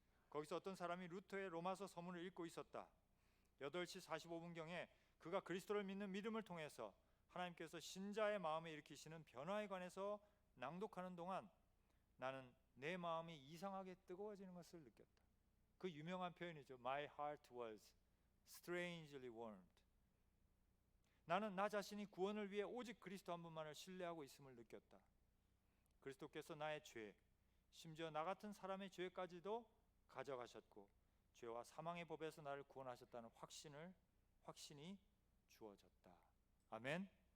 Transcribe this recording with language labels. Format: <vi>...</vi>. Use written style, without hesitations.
<ko>거기서 어떤 사람이 루터의 로마서 서문을 읽고 있었다. 8시 45분경에 그가 그리스도를 믿는 믿음을 통해서 하나님께서 신자의 마음에 일으키시는 변화에 관해서 낭독하는 동안 나는 내 마음이 이상하게 뜨거워지는 것을 느꼈다. 그 유명한 표현이죠.</ko> <en>My heart was strangely warmed.</en> <ko>나는 나 자신이 구원을 위해 오직 그리스도 한 분만을 신뢰하고 있음을 느꼈다. 그리스도께서 나의 죄, 심지어 나 같은 사람의 죄까지도 가져가셨고 죄와 사망의 법에서 나를 구원하셨다는 확신이 주어졌다. 아멘.</ko>